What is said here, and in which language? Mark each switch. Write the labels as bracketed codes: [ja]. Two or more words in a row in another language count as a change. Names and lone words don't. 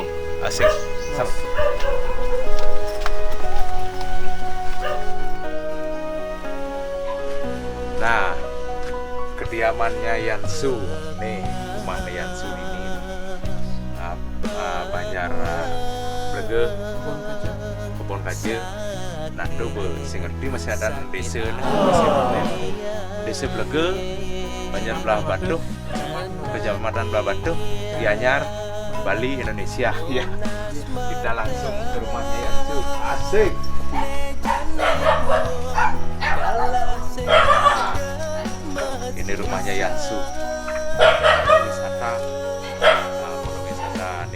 [id] Asik. Nah, kediamannya Yansu. Nih, rumahnya Yansu ini. Banjar Blege, Kebon Kaje. Nah, itu sing ngerti masih ada desa Desa Blege, Banjar Belah Batu, Kecamatan Belah Batu, Gianyar, Bali, Indonesia. Ya, kita langsung ke rumahnya Yansu. Asik. Ini rumahnya Yansu. Wisata nih.